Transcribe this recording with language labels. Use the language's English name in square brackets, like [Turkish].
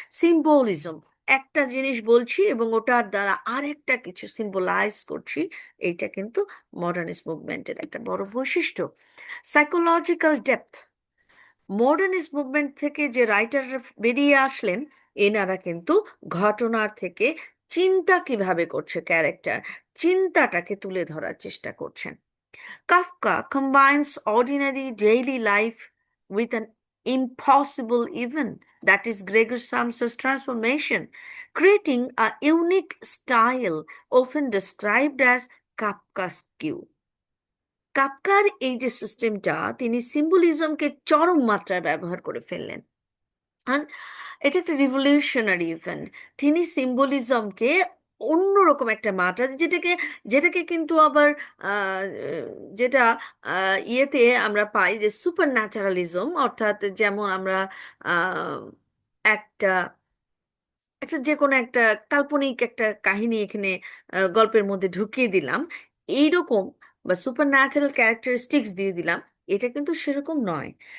[Bangla] Symbolism, একটা জিনিস বলছি এবং ওটার দ্বারা আরেকটা কিছু সিম্বলাইজ করছি, এইটা কিন্তু মডার্নিস্ট মুভমেন্টের একটা বড় বৈশিষ্ট্য। সাইকোলজিক্যাল ডেপথ, মডার্নিস্ট মুভমেন্ট থেকে যে রাইটাররা বেরিয়ে আসলেন, এনারা কিন্তু ঘটনার থেকে চিন্তা কিভাবে করছে ক্যারেক্টার, চিন্তাটাকে তুলে ধরার চেষ্টা করছেন। [English] Kafka combines ordinary daily life with an impossible event, that is Gregor Samsa's transformation, creating a unique style often described as Kafkaesque. [Bangla] কাফকার এই যে সিস্টেমটা, তিনি সিম্বলিজমকে চরম মাত্রায় ব্যবহার করে ফেললেন। আর এটা একটা রিভলিউশনারি ইভেন্ট। তিনি সিম্বলিজমকে অন্যরকম একটা মাত্রা, যেটাকে যেটাকে কিন্তু আবার আহ, যেটা ইয়েতে আমরা পাই যে সুপার ন্যাচারালিজম, অর্থাৎ যেমন আমরা আহ, একটা একটা যে কোনো একটা কাল্পনিক একটা কাহিনী এখানে গল্পের মধ্যে ঢুকিয়ে দিলাম, এইরকম, বা সুপার ন্যাচারাল ক্যারেক্টারিস্টিক্স দিয়ে দিলাম, এটা কিন্তু সেরকম নয়।